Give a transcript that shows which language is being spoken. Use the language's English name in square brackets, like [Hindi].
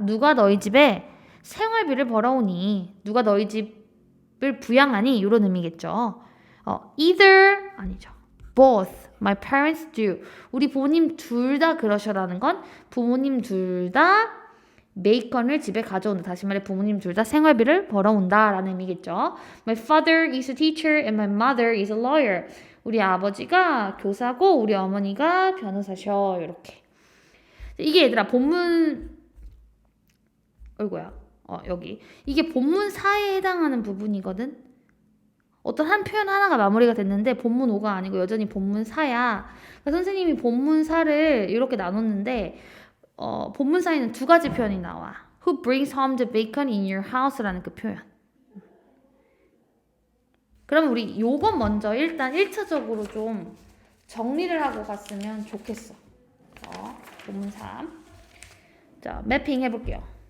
[Korean] 누가 너희 집에 생활비를 벌어오니 누가 너희 집을 부양하니 이런 의미겠죠. [English] either [Korean] 아니죠. [English] both my parents do. [Korean] 우리 부모님 둘 다 그러셔라는 건 부모님 둘 다 베이컨을 집에 가져온다. 다시 말해 부모님 둘 다 생활비를 벌어온다 라는 의미겠죠. [English] My father is a teacher and my mother is a lawyer. [Korean] 우리 아버지가 교사고 우리 어머니가 변호사셔. 이렇게. 이게 얘들아 본문 여기 이게 본문사에 해당하는 부분이거든. 어떤 한 표현 하나가 마무리가 됐는데 본문 5가 아니고 여전히 본문사야. 그러니까 선생님이 본문사를 이렇게 나눴는데 본문사에는 두 가지 표현이 나와. [English] Who brings home the bacon in your house? [Korean] 라는 그 표현. 그러면 우리 요건 먼저 일단 1차적으로 좀 정리를 하고 갔으면 좋겠어. 본문 3. 자, 매핑 해볼게요.